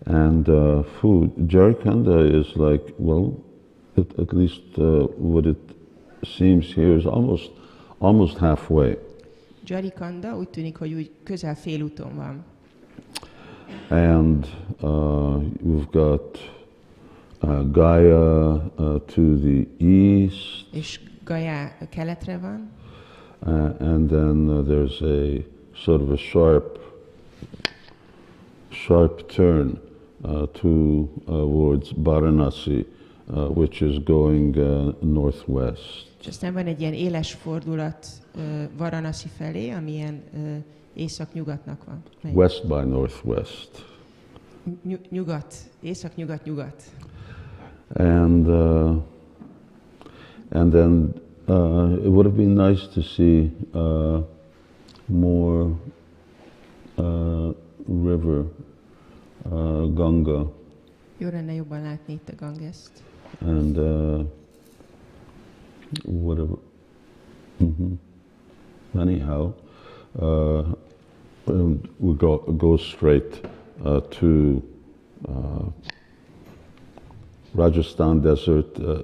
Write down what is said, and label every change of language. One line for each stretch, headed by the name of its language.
English: And food, Jharkhand is like, well, at least what it seems here is almost halfway.
Hungarian: Jharkhanda úgy tűnik, hogy úgy közel félúton van.
English: And you've got Gaya to the east.
Hungarian: És Gaya keletre van.
English: And then there's a sort of a sharp turn towards Vārānasī, which is going northwest.
Hungarian: És aztán van egy ilyen éles fordulat Vārānasī felé, ami ilyen észak-nyugatnak van.
English: West by northwest.
Hungarian: Nyugat, észak-nyugat-nyugat.
English: And then it would have been nice to see more river, Ganga.
Hungarian: Jó lenne jobban látni itt a Gangest.
English: And whatever. Anyhow, we go straight to Rajasthan desert.